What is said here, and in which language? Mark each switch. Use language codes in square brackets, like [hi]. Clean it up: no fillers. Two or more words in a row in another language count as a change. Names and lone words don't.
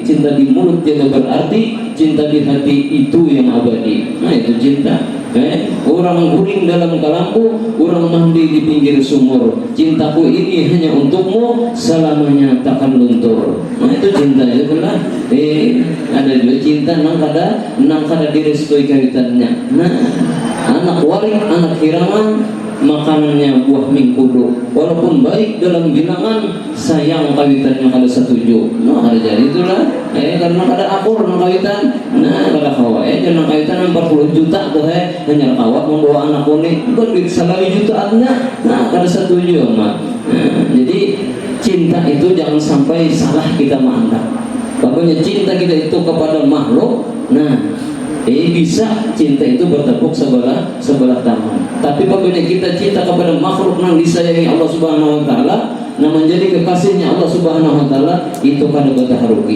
[id] Cinta di mulut tidak berarti, cinta di hati itu yang abadi. Nah, itu cinta. Orang guling dalam kalamku, orang mandi di pinggir sumur. Cintaku ini hanya untukmu, selamanya takkan luntur. [bjn] Nah, itu cinta itu lah. Ada juga cinta nang kada direstui kaitannya. Nah, anak waring, anak hiraman, makanannya buah mingkudu, walaupun baik dalam bilangan, sayang kawitannya kada setuju. Nah, ada jadi itulah. Karena kada akur nang kawitan. Nah, kada kawa. Jangan kawitan 40 juta tuh hanya kawa membawa anak kuning. Bukan duit salari jutaannya. Nah, kada setuju mah. [id] Jadi cinta itu jangan sampai salah kita mandang. Pokoknya cinta kita itu kepada makhluk. Nah, bisa cinta itu bertepuk sebelah tangan. [bjn] Tapi apabila kita cinta kepada makhluk yang disayangi Allah [ar] سبحانه وتعالى, [bjn] yang menjadi kekasihnya Allah [ar] سبحانه وتعالى, [bjn] itu kada berharugi.